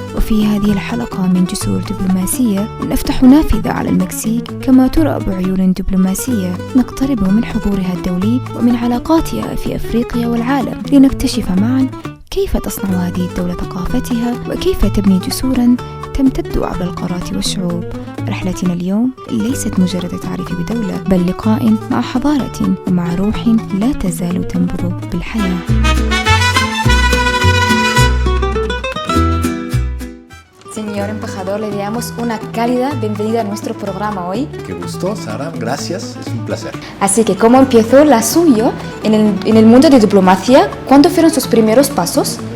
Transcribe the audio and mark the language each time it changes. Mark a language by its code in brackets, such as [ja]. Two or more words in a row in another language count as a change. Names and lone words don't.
[ar] وفي هذه الحلقة من جسور دبلوماسية نفتح نافذة على المكسيك كما ترى بعيون دبلوماسية، نقترب من حضورها الدولي ومن علاقاتها في أفريقيا والعالم، لنكتشف معا كيف تصنع هذه الدولة ثقافتها وكيف تبني جسورا تمتد عبر القارات والشعوب. رحلتنا اليوم ليست مجرد تعريف بدولة، بل لقاء مع حضارة ومع روح لا تزال تنبض بالحياة. [es] Señor embajador, le damos una cálida bienvenida a nuestro programa hoy. Qué gusto, Sara, gracias, es un placer. Así que, ¿cómo empezó la suya en el mundo de diplomacia? ¿Cuándo fueron sus primeros pasos?